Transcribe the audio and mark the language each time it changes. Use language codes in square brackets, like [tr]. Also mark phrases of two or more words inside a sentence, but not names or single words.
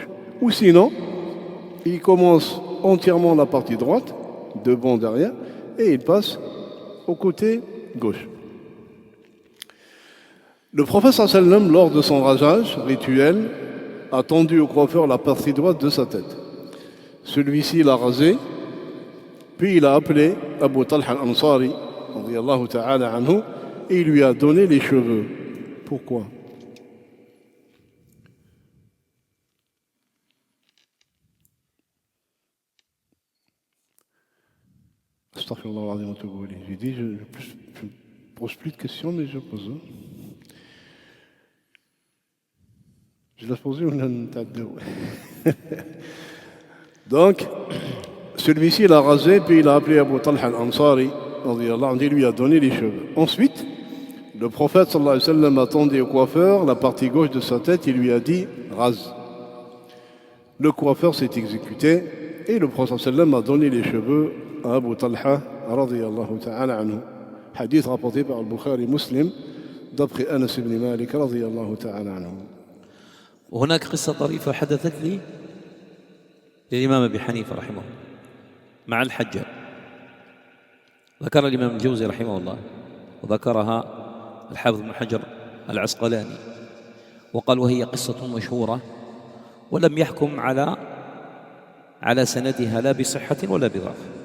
[fr] Ou sinon, il commence entièrement la partie droite, devant, derrière, et il passe au côté gauche. Le prophète [ar] صلى الله عليه وسلم, [fr] lors de son rasage rituel, a tendu au coiffeur la partie droite de sa tête. Celui-ci l'a rasé, puis il a appelé Abu Talha al-Ansari, [ar] رضي الله تعالى عنه, [fr] et il lui a donné les cheveux. Pourquoi? [ar] أستغفر الله العظيم وأتوب إليه. [fr] J'ai dit, je ne pose plus de questions, mais je pose. Je l'ai posé ou non? Donc, celui-ci l'a rasé, puis il a appelé Abu Talha al-Ansari, il lui a donné les cheveux. Ensuite, le prophète [ar] صلى الله عليه وسلم [fr] a tendu au coiffeur la partie gauche de sa tête, il lui a dit rase. Le coiffeur s'est exécuté et le prophète [ar] صلى الله عليه وسلم [fr] a donné les cheveux à Abu Talha [ar] رضي الله تعالى عنه. [fr] Hadith rapporté par Al-Bukhari Muslim d'après Anas ibn Malik [ar] رضي الله تعالى عنه. وهناك قصة طريفة حدثت لي للإمام أبي حنيفة رحمه الله مع الحجة. ذكر الإمام الجوزي رحمه الله وذكرها الحافظ بن حجر العسقلاني وقال وهي قصة مشهورة ولم يحكم على سندها لا بصحة ولا بضعف.